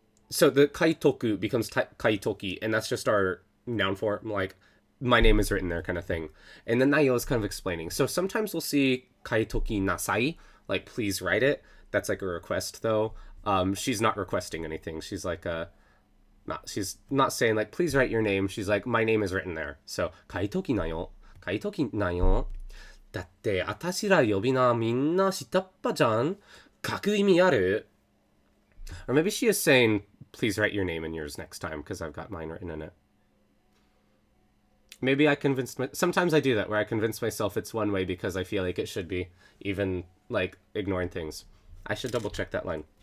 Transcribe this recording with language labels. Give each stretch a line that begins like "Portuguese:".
English: So the kaitoku becomes kaitoki, and that's just our noun form, like, my name is written there kind of thing. And then nayo is kind of explaining. So sometimes we'll see kaitoki nasai, like, please write it. That's like a request, though. She's not requesting anything. She's like, she's not saying, like, please write your name. She's like, my name is written there.
Japanese: So, 書いときなよ。書いときなよ。だって、あたしら呼び名みんな下っ端じゃん。書く意味ある?
English: Or maybe she is saying, please write your name and yours next time, because I've got mine written in it. Maybe I convinced sometimes I do that, where I convince myself it's one way because I feel like it should be, even, like, ignoring things. I should double check that line.